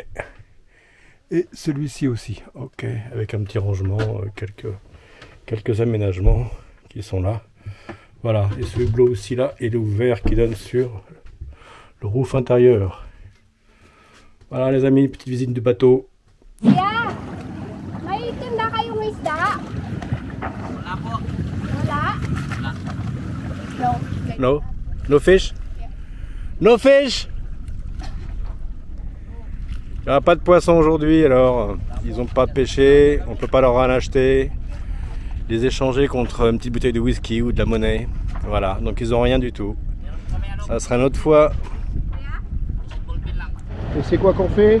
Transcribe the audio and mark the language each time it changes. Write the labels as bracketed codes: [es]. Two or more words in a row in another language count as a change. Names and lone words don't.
[fr] Et celui-ci aussi, ok, avec un petit rangement, quelques aménagements qui sont là. Voilà, et ce hublot aussi là, il est ouvert qui donne sur le roof intérieur. Voilà les amis, petite visite du bateau. [en] Yeah. [tl] May itim na kayong isda? Wala po. Wala? [en] No? No fish? No fish? [fr] Il n'y aura pas de poisson aujourd'hui, alors ils n'ont pas pêché, on ne peut pas leur en acheter, les échanger contre une petite bouteille de whisky ou de la monnaie. Voilà, donc ils n'ont rien du tout. Ça sera une autre fois. Et c'est quoi qu'on fait?